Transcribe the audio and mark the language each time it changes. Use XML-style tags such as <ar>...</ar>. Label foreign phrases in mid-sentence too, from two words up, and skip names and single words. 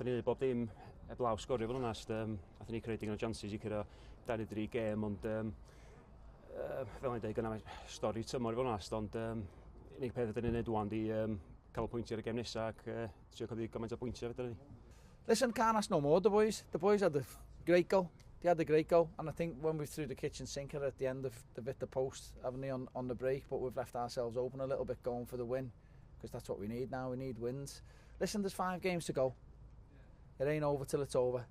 <cy>Nathon ni bob dim heblaw sgorio fel onast. Nathon ni creu digon o chances i cyrra 23 gêm, ond fel o'n i'n dweud, gyda stori tymor fel onast, ond unig peth ydyn ni'n neud wan di cael pwyntiau ar y gêm nesaf ac trio codi gymaint o bwyntiau fydden ni.</cy> <en>Listen, can't ask no more, the boys. The boys had a great goal. They had a great goal, and I think when we threw the kitchen sinker at the end of they've hit the post, haven't they, on the break, but we've left ourselves open a little bit going for the win, because that's what we need now. We need wins. Listen, there's 5 games to go. It ain't over till it's over.</en>